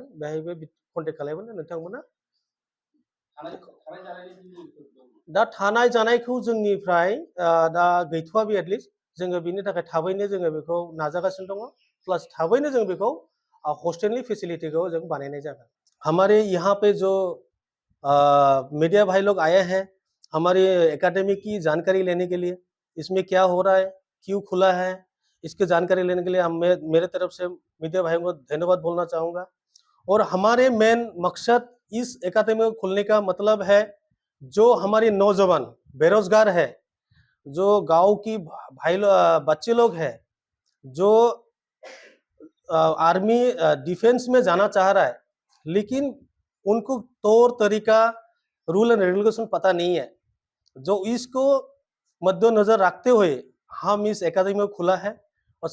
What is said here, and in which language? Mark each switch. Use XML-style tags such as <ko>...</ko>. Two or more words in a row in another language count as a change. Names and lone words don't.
<brx>बेहायबो कन्टेक्ट खालामबानो नोंथांमोना। दा थानाय जानायखौ जोंनिफ्राय दा गैथ'वा बे एटलिस्ट जोङो बिनि थाखाय थाबैनो जोङो बेखौ नाजागासिनो दङ। प्लास थाबैनो जों बेखौ हस्टेलनि फेसिलिटिखौ जों बानायनाय जागोन।</brx> <hi>हमारे यहाँ पे जो मीडिया भाई लोग आए हैं हमारी एकेडमी की जानकारी लेने के लिए, इसमें क्या हो रहा है, क्यों खुला है, इसकी जानकारी लेने के लिए मेरे तरफ से मीडिया भाइयों को धन्यवाद बोलना चाहूँगा। और हमारे मेन मकसद इस एकेडमी को खुलने का मतलब है, जो हमारी नौजवान बेरोजगार है, जो गांव की बच्चे लोग हैं, जो आर्मी डिफेंस में जाना चाह रहा है, लेकिन उनको तौर तरीका, रूल एंड रेगुलेशन पता नहीं है, जो इसको मद्देनजर रखते हुए हम इस एकेडमी को खुला है।</hi>